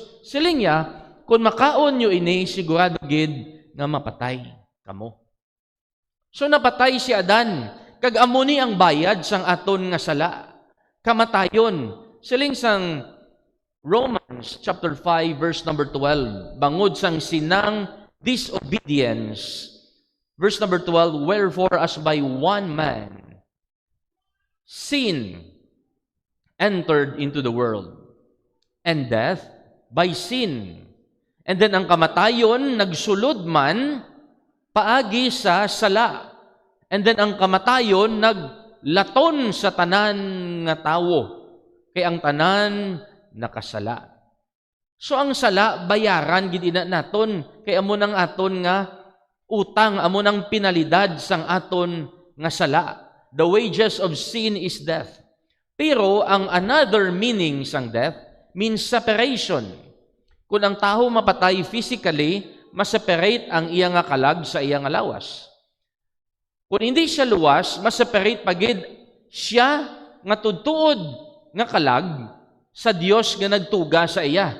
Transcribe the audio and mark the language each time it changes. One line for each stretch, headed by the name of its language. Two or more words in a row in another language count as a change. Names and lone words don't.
Hiligaynon: Siling niya, kung makaon nyo ini, sigurado gid nga mapatay kamo. So napatay si Adan. Kag amo ni ang bayad sang aton nga sala. Kamatayon. Siling sang Romans
English: chapter 5 verse number 12.
Hiligaynon: Bangod sang sinang disobedience.
English: Verse number 12, wherefore as by one man sin entered into the world, and death by sin. And then
Hiligaynon: ang kamatayon nagsulod man paagi sa sala.
English: And then
Hiligaynon: ang kamatayon naglaton sa tanan nga tawo. Kay ang tanan nakasala. So ang sala bayaran gid ina naton, kay amo nang aton nga utang, amo nang pinalidad sang aton nga sala.
English: The wages of sin is death.
Hiligaynon: Pero ang
English: another meaning
Hiligaynon: sang
English: death means separation.
Hiligaynon: Kung ang tao mapatay physically, maseparate ang iya nga kalag sa iya nga lawas. Kung hindi siya luwas, maseparate pagid siya nga tudtuod nga kalag sa Dios nga nagtuga sa iya.